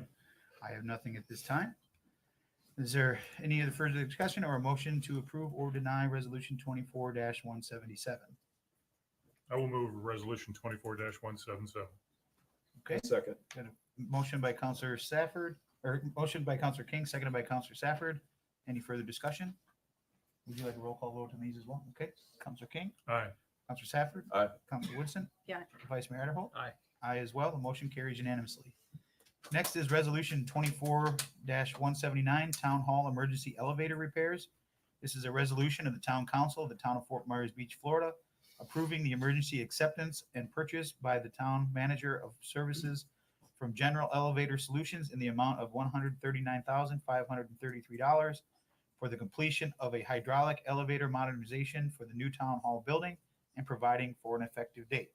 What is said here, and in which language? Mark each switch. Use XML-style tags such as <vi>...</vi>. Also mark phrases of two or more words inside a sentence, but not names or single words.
<en>I have nothing at this time. Is there any other further discussion or a motion to approve or deny resolution 24-177? I will move resolution 24-177. Okay. Second. Got a motion by Councilor Safford, or motion by Councilor King, seconded by Councilor Safford. Any further discussion? Would you like a roll call vote on these as well? Okay. Councilor King? Aye. Councilor Safford? Aye. Councilor Woodson? Yeah. Vice Mayor Adderholt? Aye. Aye as well. The motion carries unanimously. Next is resolution 24-179, Town Hall Emergency Elevator Repairs. This is a resolution of the Town Council of the Town of Fort Myers Beach, Florida, approving the emergency acceptance and purchase by the town manager of services from General Elevator Solutions in the amount of $139,533 for the completion of a hydraulic elevator modernization for the new town hall building and providing for an effective date.</en>